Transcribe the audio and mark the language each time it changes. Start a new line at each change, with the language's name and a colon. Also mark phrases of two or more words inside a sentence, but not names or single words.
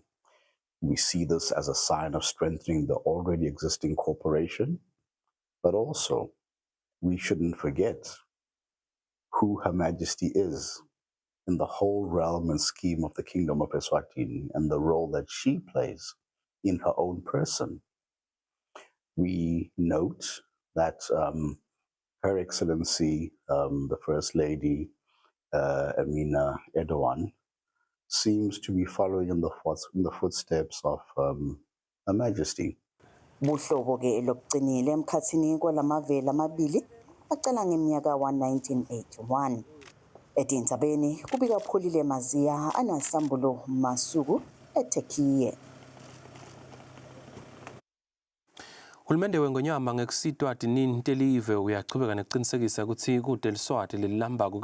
English: We see this as a sign of strengthening the already existing cooperation, but also we shouldn't forget who Her Majesty is in the whole realm and scheme of the Kingdom of Eswatini and the role that she plays in her own person. We note that Her Excellency, the First Lady, Emine Erdogan, seems to be following in the footsteps of Her Majesty.
Swati: Buhlobo ke lokugcinile emkhatsini kwalamave lamabili acala ngeminyaka wa-1981. Etindzabeni kubika Pholile Maziya anasambulo Masuku eTurkey. Hulumende weNgonyama ngekusitwa tinini telive uyachubeka nekucinisekisa ukuthi kude liswati lelilamba